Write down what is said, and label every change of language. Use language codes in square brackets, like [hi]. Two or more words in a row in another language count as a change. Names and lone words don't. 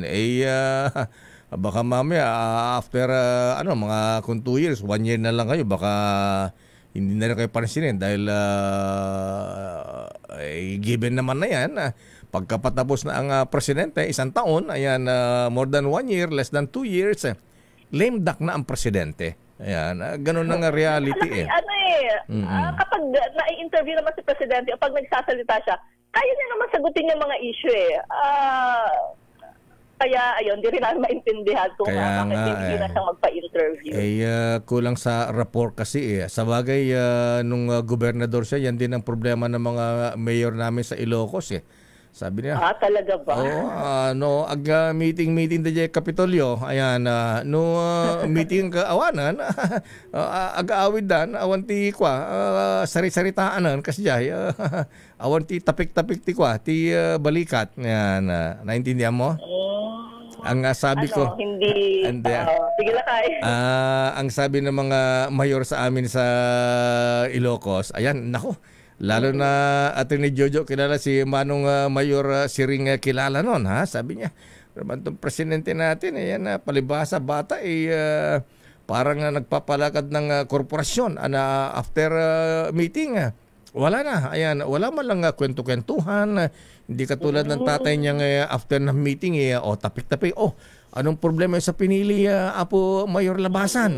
[tl] Baka mamaya after mga kung 2 years, 1 year na lang kayo, baka hindi na rin kayo pansinin dahil given naman na yan. Pagkapatapos na ang presidente, 1 taon, ayan, [en] more than 1 year, less than 2 years, lame duck [tl] na ang presidente. Ayan, ganun na nga reality kapag na-interview naman si presidente o pag nagsasalita siya, kaya niya naman sagutin yung mga issue Kaya, ayun, di rin namin maintindihan kung bakit hindi na siyang magpa-interview. Kulang sa rapport kasi Sa bagay, nung gobernador siya, yan din ang problema ng mga mayor namin sa Ilocos Sabi niya. Talaga ba? [ilo] Meeting da Kapitolyo. Ayan, meeting ka awanan, aga-awid dan, awan ti kwa, sari-saritaanan kasi jay, awan ti tapik-tapik ti kwa, ti balikat. [tl] Ayan, naintindihan mo? Ang sabi ko, hindi. Sige, Lakay. Ang sabi ng mga mayor sa amin sa Ilocos, ayan, nako, lalo na Atty. Jojo, kilala si Manong Mayor Siring, kilala nun, sabi niya, naman itong presidente natin, ayan, palibasa, bata, parang nagpapalakad ng korporasyon, [en] after meeting, [tl] wala na, ayan, wala man lang kwento-kwentuhan, hindi katulad ng tatay niya after ng meeting, tapik-tapik, anong problema sa pinili Apo Mayor Labasan?